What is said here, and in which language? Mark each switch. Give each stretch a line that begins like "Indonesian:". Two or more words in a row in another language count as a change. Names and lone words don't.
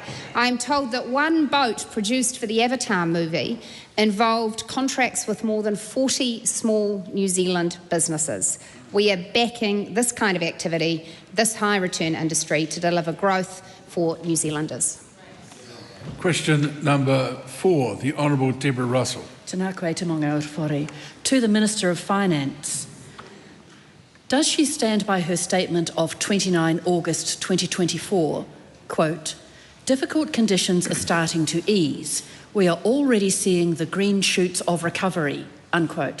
English: I'm told that one boat produced for the Avatar movie involved contracts with more than 40 small New Zealand businesses. We are backing this kind of activity, this high-return industry, to deliver growth for New Zealanders. Question number 4, the Honourable Deborah Russell.
Māori: Tēnā koe te maunga Aotearoa.
English: To the Minister of Finance, does she stand by her statement of 29 August 2024, quote, difficult conditions are starting to ease. We are already seeing the green shoots of recovery, unquote.